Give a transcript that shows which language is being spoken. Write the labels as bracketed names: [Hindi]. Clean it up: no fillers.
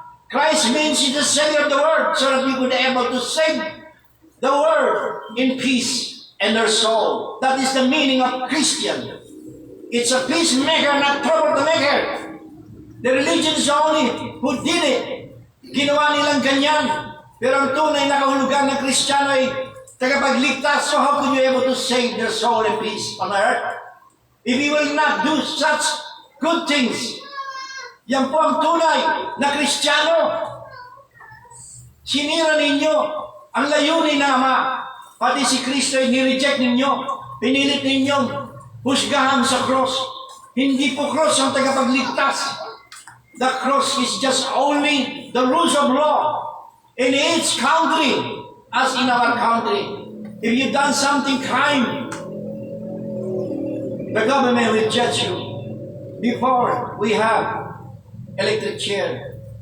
[English] Christ means He's the Savior of the world so that we could be able to save the world in peace and their soul. That is the meaning of Christian. It's a peacemaker, not troublemaker. The religions only who did it. [Filipino] Ginawa nilang ganyan. Pero ang tunay na kahulugan ng Kristiyano ay tagapagligtas. [English] So how could you able to save their soul and peace on earth? If you will not do such good things, [Filipino] yan po ang tunay na Kristiyano. Sinira ninyo ang layunin na Ama. Pati si Kristo ay nireject ninyo. Pinilit ninyong husgahan sa cross. Hindi po cross ang tagapagligtas. [English] The cross is just only the rules of law in each country, as in our country. If you've done something crime, the government will judge you before we have electric chair.